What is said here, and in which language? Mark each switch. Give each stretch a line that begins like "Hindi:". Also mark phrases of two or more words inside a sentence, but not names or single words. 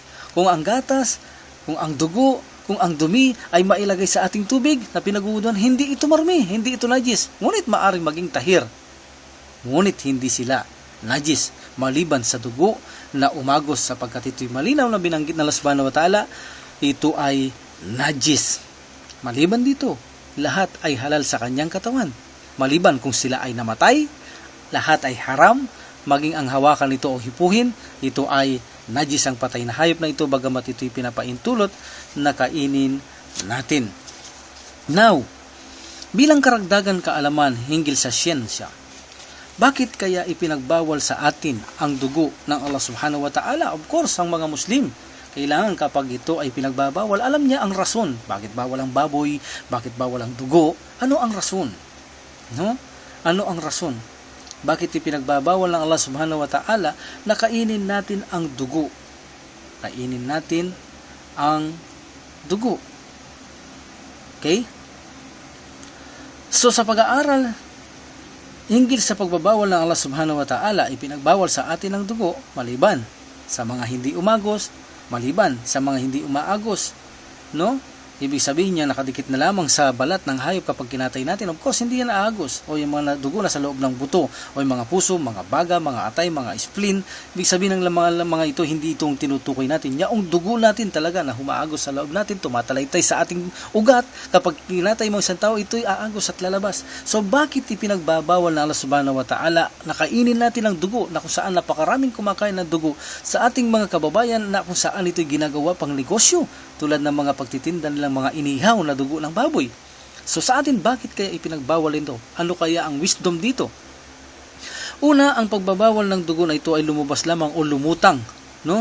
Filipino: Kung ang gatas, kung ang dugo, kung ang dumi ay mailagay sa ating tubig na pinag-uuduan, hindi ito marumi, hindi ito najis. Ngunit maaring maging tahir. Ngunit hindi sila najis, maliban sa dugo na umagos, sapagkat ito'y malinaw na binanggit na Allah
Arabic: subhanahu wa ta'ala,
Filipino: ito ay najis. Maliban dito, lahat ay halal sa kanyang katawan. Maliban kung sila ay namatay, lahat ay haram, maging ang hawakan nito o hipuhin, ito ay najis ang patay na hayop na ito, bagamat ito'y pinapaintulot na kainin natin. Now, Bilang karagdagan kaalaman hinggil sa siyensya, bakit kaya ipinagbawal sa atin ang dugo ng Allah
Arabic: subhanahu wa ta'ala?
English: Of course,
Filipino: ang mga Muslim, kailangan kapag ito ay pinagbabawal, alam niya ang rason. Bakit bawal ang baboy? Bakit bawal ang dugo? Ano ang rason? No? Ano ang rason? Bakit ipinagbabawal ng Allah
Arabic: subhanahu wa ta'ala
Filipino: na kainin natin ang dugo? Kainin natin ang dugo. Okay? So sa pag-aaral hinggil sa pagbabawal ng Allah
Arabic: subhanahu wa ta'ala,
Filipino: ipinagbawal sa atin ang dugo maliban sa mga hindi umagos, maliban sa mga hindi umaagos, no? Ibig sabihin niya nakadikit na lamang sa balat ng hayop kapag kinatay natin.
English: Of course,
Filipino: hindi yan aagos. O yung mga dugo na sa loob ng buto. O yung mga puso, mga baga, mga atay, mga spleen. Ibig sabihin ng mga ito, hindi itong tinutukoy natin. Yung dugo natin talaga na humaagos sa loob natin, tumatalaytay sa ating ugat. Kapag kinatay mo isang tao, ito'y aagos at lalabas. So, bakit ipinagbabawal na Allah
Arabic: subhanahu wa ta'ala
Filipino: na kainin natin ang dugo na kung saan napakaraming kumakain ng dugo sa ating mga kababayan na kung saan ito'y ginagawa pang negosyo tulad ng mga pagtitinda nilang mga inihaw na dugo ng baboy. So sa atin, bakit kaya ipinagbawal ito? Ano kaya ang wisdom dito? Una, ang pagbabawal ng dugo na ito ay lumabas lamang o lumutang, no?